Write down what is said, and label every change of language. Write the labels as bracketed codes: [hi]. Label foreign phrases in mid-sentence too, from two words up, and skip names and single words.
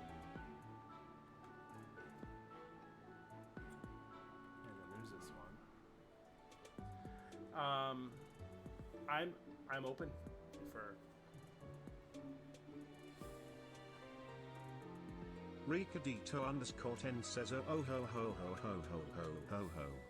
[en] And then there's this one. I'm open for Ricadito_10 says oh ho ho ho ho ho ho ho ho.